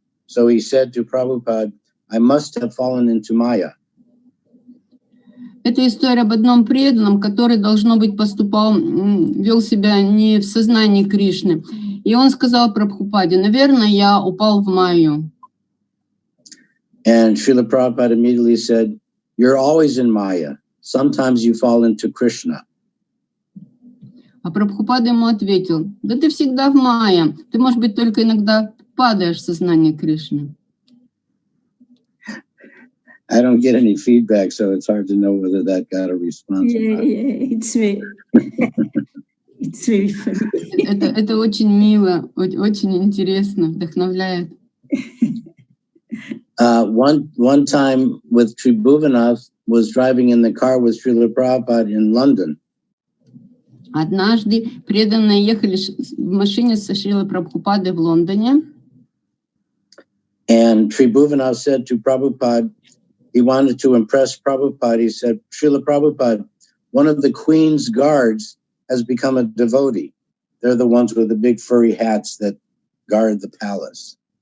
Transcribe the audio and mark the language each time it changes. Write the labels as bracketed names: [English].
[English] So he said to Prabhupada, I must have fallen into Maya. [Russian] Это история об одном преданном, который, должно быть, вел себя не в сознании Кришны. И он сказал Прабхупаде, наверное, я упал в Майю. [English] And Srila Prabhupada immediately said, you're always in Maya. Sometimes you fall into Krishna. [Russian] А Прабхупада ему ответил, да ты всегда в Майя, ты, может быть, только иногда падаешь в сознание Кришны. [English] I don't get any feedback, so it's hard to know whether that got a response. Yeah, it's me. It's very funny. [Russian] Это очень мило, очень интересно, вдохновляет. [English] One time with Tribhuvanath was driving in the car with Shrila Prabhupada in London. [Russian] Однажды преданные ехали в машине со Шрилой Прабхупадой в Лондоне. [English] And Tribhuvanath said to Prabhupada, he wanted to impress Prabhupada. He said, Srila Prabhupada, one of the Queen's guards has become a devotee. They're the ones with the big furry hats that guard the palace.